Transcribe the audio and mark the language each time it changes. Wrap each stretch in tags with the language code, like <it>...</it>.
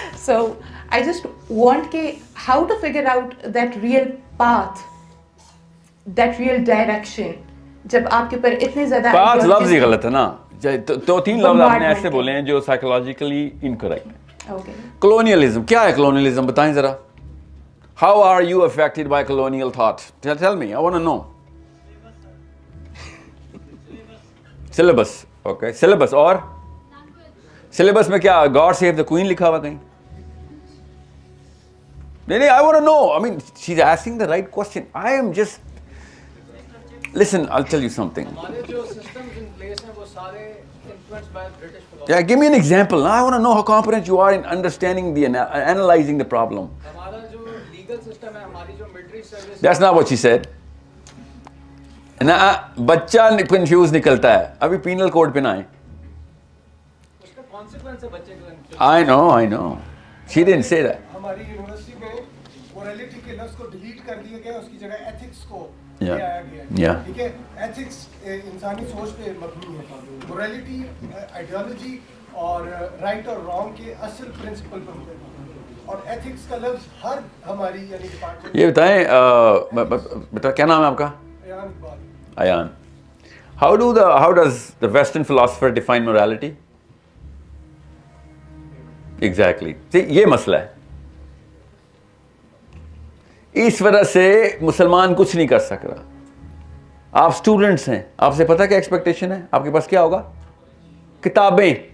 <en>So I just want how to figure out that real path, that real direction.</en> <ur>جب آپ کے اوپر اتنے زیادہ پاتھ لفظ ہی غلط ہے نا. 2-3 لفظ آپ نے ایسے بولے ہیں جو سائیکولوجیکلی انکریکٹ ہیں. اوکے. کلونیلزم کیا ہے؟ کلونیلزم بتائیں ذرا.</ur> <en>How are you affected by colonial thought? Tell me, I want to know. Syllabus. Okay. Syllabus</en> <ur>اور</ur> <en>syllabus</en> <ur>میں کیا</ur> <en>God save the Queen</en> <ur>لکھا ہوا کہیں؟ نہیں,</ur> <en>I want to know. I mean, she's asking the right question. I am just... Listen, I'll tell you something.</en> <ur>ہمارے جو</ur> <en>systems in place</en> <ur>ہیں وہ سارے</ur> <en>influenced by British philosophy. Yeah, give me an example. I want to know how competent you are in understanding analyzing the problem.</en> <ur>ہمارا جو legal system ہے، ہماری جو military service.</ur> <en>That's not what she said.</en> <ur>نا بچہ confuse نکلتا ہے. ابھی پینل کوڈ پہ نہ آئے. اس کا consequence ہے بچے کے.</ur> <en>I know. She didn't say that.</en> <ur>ہماری یونیورسٹی میں morality کے لفظ کو ڈیلیٹ کر دیا گیا، اس کی جگہ ethics کو لے آیا گیا. ٹھیک ہے، ایتھکس انسانی سوچ پہ مبنی ہے. morality آئیڈیالوجی اور رائٹ اور رانگ کے اصل پرنسپل پر مبنی ہے. اور ایتھکس کا لفظ ہر ہماری یعنی ڈپارٹمنٹ. یہ بتائیں بیٹا کیا نام ہے آپ کا؟ Ayan.</ur> <en>How does the Western philosopher define morality? Exactly.</en> <ur>See, یہ مسئلہ ہے. اس وجہ سے مسلمان کچھ نہیں کر سک رہا. آپ اسٹوڈنٹس ہیں، آپ سے پتہ کیا ایکسپیکٹیشن ہے؟ آپ کے پاس کیا ہوگا؟ کتابیں.</ur>